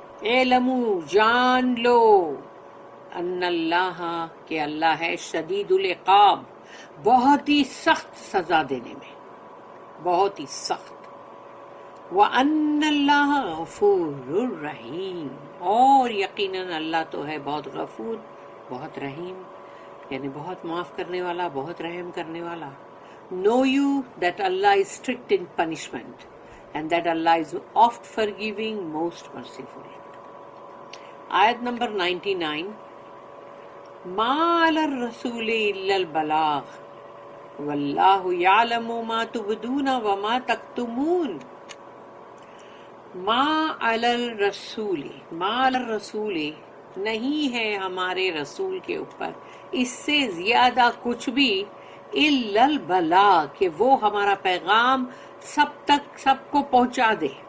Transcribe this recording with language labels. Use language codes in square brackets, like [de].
[ur] اعلموا، جان لو، ان اللہ، کہ اللہ ہے شدید العقاب، بہت ہی سخت سزا دینے میں، بہت ہی سخت. [ar] وَأَنَّ اللَّهَ غَفُورٌ الرَّحِيمٌ، [ur] اور یقیناً اللہ تو ہے بہت غفور، بہت رحیم، یعنی بہت معاف کرنے والا، بہت رحم کرنے والا. [en] Know you that Allah is strict in punishment and that Allah is oft forgiving, most merciful. [ur] آیت نمبر 99. [ar] ما علی الرسول الا البلاغ واللہ یعلم ما تبدون وما تکتمون. ما علی الرسول، ما علی الرسول [ur] نہیں ہے ہمارے رسول کے اوپر اس سے زیادہ کچھ بھی، [ar] الا البلاغ، [ur] کہ وہ ہمارا پیغام سب تک، سب کو پہنچا دے.